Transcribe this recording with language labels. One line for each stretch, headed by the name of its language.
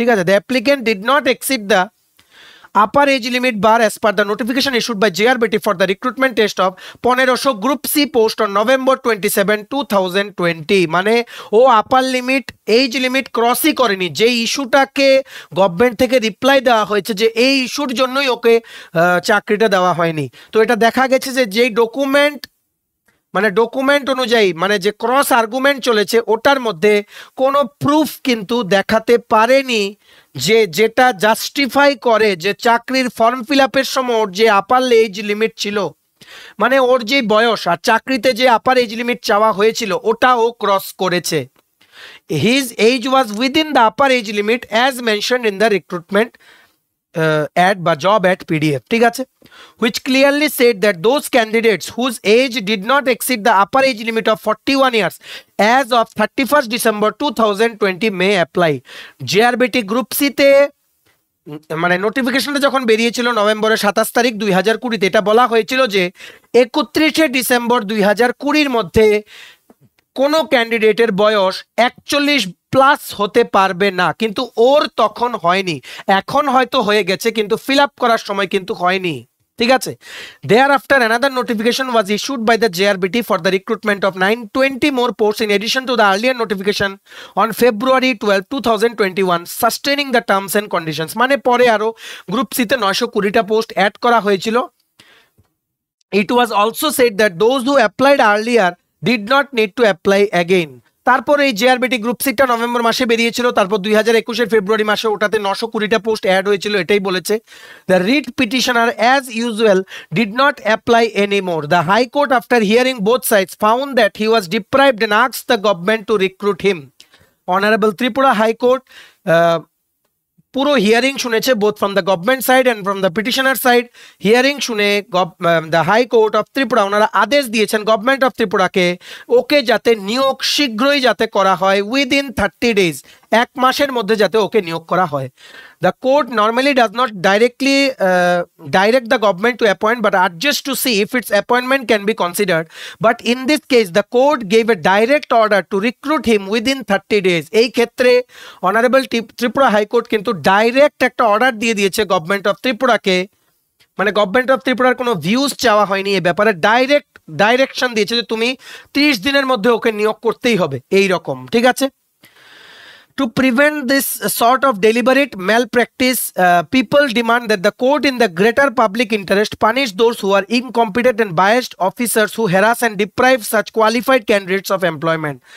Bangla: ঠিক আছে,
English: the applicant did not exceed the upper age limit bar as per the notification issued by JRBT for the recruitment test of 1500 Group C post on November 27, 2020।
Bangla: মানে ও আপার limit age limit ক্রসই করেনি, যে ইস্যুটাকে government থেকে reply দেওয়া হয়েছে যে এই ইস্যুর জন্যই ওকে চাকরিটা দেওয়া হয়নি। তো এটা দেখা গেছে যে যেই ডকুমেন্ট অনুযায়ী মানে যে ক্রস আর্গুমেন্ট চলেছে ওটার মধ্যে কোনো প্রুফ কিন্তু দেখাতে পারেনি যে যেটা জাস্টিফাই করে যে চাকরির ফর্ম ফিল আপের সময় ওর যে আপার এজ লিমিট ছিল, মানে ওর যে বয়স আর চাকরিতে যে আপার এজ লিমিট চাওয়া হয়েছিল ওটা ও ক্রস করেছে।
English: his age was within the upper age limit as mentioned in the recruitment ad বা job at PDF,
Bangla: ঠিক আছে,
English: which clearly said that those candidates whose age did not exceed the upper age limit of 41 years as of 31st December 2020 may apply.
Bangla: JRBT Group C তে মানে নোটিফিকেশনটা যখন বেরিয়েছিল নভেম্বরের 27 তারিখ 2020, এটা বলা হয়েছিল যে 31শে ডিসেম্বর 2020 মধ্যে কোনো ক্যান্ডিডেটের বয়স 41 প্লাস হতে পারবে না, কিন্তু ওর তখন হয়নি, এখন হয়তো হয়ে গেছে কিন্তু ফিল আপ করার সময় কিন্তু হয়নি, ঠিক আছে।
English: Thereafter another notification was issued by the JRBT for the recruitment of 920 more posts in addition to the earlier notification on February 12, 2021 sustaining the terms and conditions।
Bangla: মানে পরে আরো গ্রুপ সি তে 920টা পোস্ট অ্যাড করা হয়েছিল।
English: It was also said that those who applied earlier did not need to apply again।
Bangla: তারপর এই JRBT group সিটা November মাসে বেরিয়েছিল, তারপর 2021 ফেব্রুয়ারি মাসে ওটাতে 920টা পোস্ট অ্যাড হয়েছিল, এটাই বলেছে।
English: The writ petitioner as usual did not apply anymore. The high court after hearing both sides found that he was deprived and asked the government to recruit him। Honourable Tripura high court
Bangla: পুরো hearing শুনেছে,
English: Both from the government side and from the petitioner side.
Bangla: Hearing শুনে the high court of Tripura ওনারা আদেশ দিয়েছেন government of ত্রিপুরাকে ওকে যাতে নিয়োগ শীঘ্রই যাতে করা হয়,
English: within 30 days,
Bangla: 1 মাসের মধ্যে যাতে ওকে নিয়োগ করা হয়।
English: The court normally does not directly direct the government to appoint but adjusts to see if its appointment can be considered, but in this case the court gave a direct order to recruit him within 30 days।
Bangla: এই ক্ষেত্রে honourable Tripura high court কিন্তু direct একটা order দিয়ে দিয়েছে government of ত্রিপুরাকে, মানে government of ত্রিপুরার কোনো views চাওয়া হয়নি এই ব্যাপারে, ডাইরেকশন দিয়েছে যে তুমি 30 দিনের মধ্যে ওকে নিয়োগ করতেই হবে, এই রকম, ঠিক আছে।
English: To prevent this sort of deliberate malpractice, people demand that the court in the greater public interest punish those who are incompetent and biased officers who harass and deprive such qualified candidates of employment।